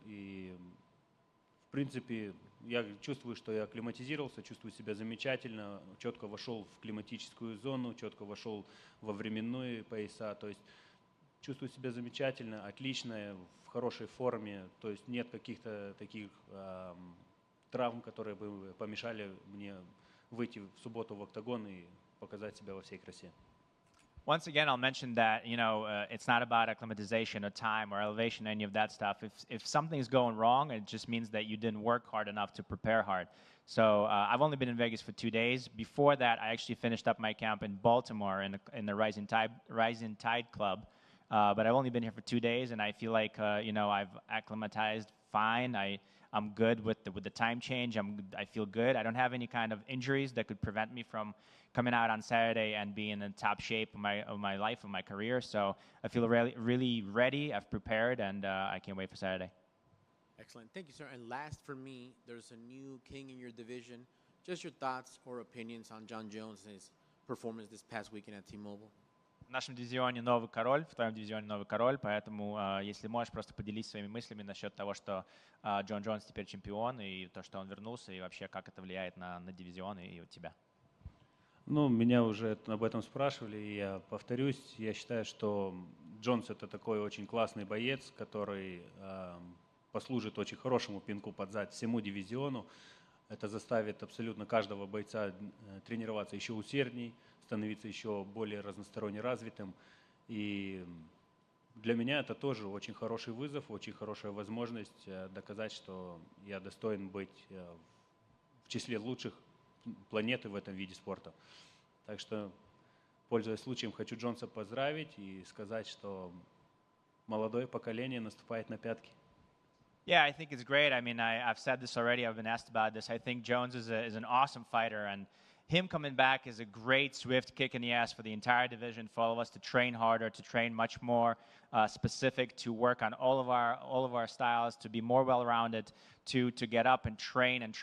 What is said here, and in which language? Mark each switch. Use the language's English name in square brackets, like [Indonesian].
[Russian] И, в принципе, я чувствую, что я акклиматизировался, чувствую себя замечательно, четко вошел в климатическую зону, четко вошел во временные пояса. То есть чувствую себя замечательно, отлично, в хорошей форме. То есть нет каких-то таких травм, которые бы помешали мне выйти в субботу в октагон и показать себя во всей красе. [English] Once again, I'll mention that, you know, it's not about acclimatization or time or elevation, any of that stuff. If something's going wrong, it just means that you didn't work hard enough to prepare hard. So I've only been in Vegas for 2 days. Before that, I actually finished up my camp in Baltimore in the Rising Tide Club. But I've only been here for 2 days, and I feel like, you know, I've acclimatized fine. I'm good with the time change. I feel good. I don't have any kind of injuries that could prevent me from coming out on Saturday and being in top shape of my life, of my career. So I feel really, really ready. I've prepared, and I can't wait for Saturday. Excellent. Thank you, sir. And last for me, there's a new king in your division. Just your thoughts or opinions on John Jones and his performance this past weekend at T-Mobile. [Russian] В нашем дивизионе новый король, в твоем дивизионе новый король, поэтому, если можешь, просто поделись своими мыслями насчет того, что Джон Джонс теперь чемпион, и то, что он вернулся, и вообще, как это влияет на дивизион и тебя. Ну, меня уже об этом спрашивали, и я повторюсь. Я считаю, что Джонс – это такой очень классный боец, который послужит очень хорошему пинку под зад всему дивизиону. Это заставит абсолютно каждого бойца тренироваться еще усердней, становиться еще более разносторонне развитым. И для меня это тоже очень хороший вызов, очень хорошая возможность доказать, что я достоин быть в числе лучших планеты в этом виде спорта. Так что, пользуясь случаем, хочу Джонса поздравить и сказать, что молодое поколение наступает на пятки. [English] Yeah, I think it's great. I mean, I've said this already. I've been asked about this. I think Jones is an awesome fighter, and him coming back is a great swift kick in the ass for the entire division, for all of us to train harder, to train much more specific, to work on all of our styles, to be more well-rounded, to get up and train.